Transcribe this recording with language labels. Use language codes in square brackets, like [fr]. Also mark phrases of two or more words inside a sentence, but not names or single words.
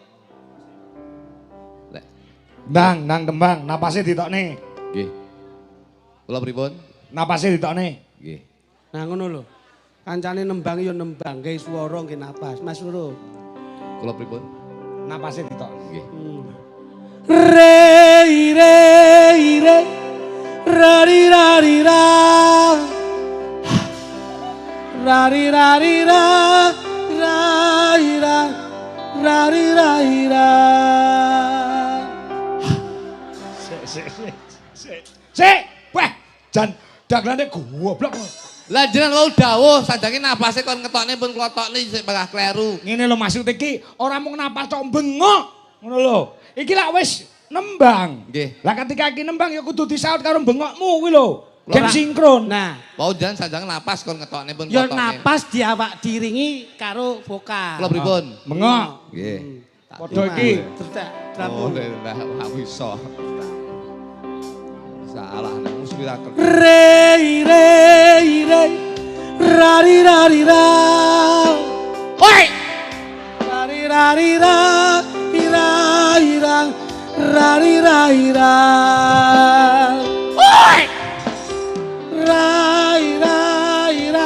[jv] Lek Nang kembang, napase ditokne. nggih. Kula pripun? Napase ditokne. Nggih. Nah ngono lho. Kancane nembang ya nembang, gawe swara nggih napas. Mas Loro. Kula pripun? Napase ditokne. Nggih. Rei rei rei rari rari ra rari rari ra rai ra rari rai ra. Sik, weh, jan daglane goblok. Lah jenengan wau dawuh sanjange napase kon ngetokne pun klotokne sik bakal kleru. Ngene lho maksud iki ora mung napas tok bengok. Ngono lho. Iki lak wis nembang. Nggih. Lah ketika iki nembang ya kudu disaut karo bengokmu kuwi lho. Gen sinkron. Nah, Wau jenengan sanjange napas kon ngetokne pun ya klotokne. napas diawak diringi karo vokal. Kula pripun? Bengok. Nggih. Padha iki. Oh, lah aku iso. Salah nek mesti tak Rei rei rei rari rari ra. Oi! Rari rari ra ira ira rari rari ra. Oi! Rai rai ra.